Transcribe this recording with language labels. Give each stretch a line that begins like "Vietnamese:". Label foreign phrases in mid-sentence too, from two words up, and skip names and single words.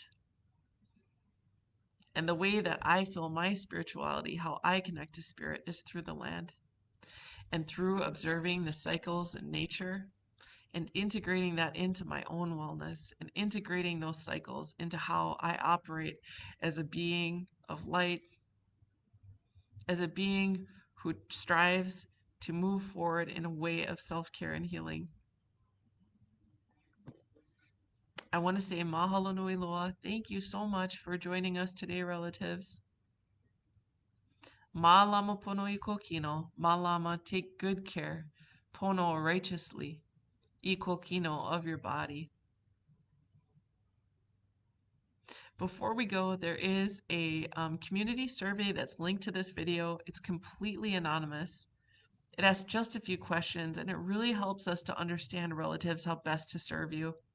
English: And the way that I feel my spirituality, how I connect to spirit, is through the land and through observing the cycles in nature and integrating that into my own wellness and integrating those cycles into how I operate as a being of light, as a being who strives to move forward in a way of self-care and healing. I want to say
Hawaiian: mahalo nui loa.
English: Thank you so much for joining us today, relatives.
Hawaiian: Malama pono I kokino.
English: Malama, take good care. Pono, righteously.
Hawaiian: I kokino,
English: of your body. Before we go, there is a community survey that's linked to this video. It's completely anonymous. It asks just a few questions, and it really helps us to understand relatives how best to serve you.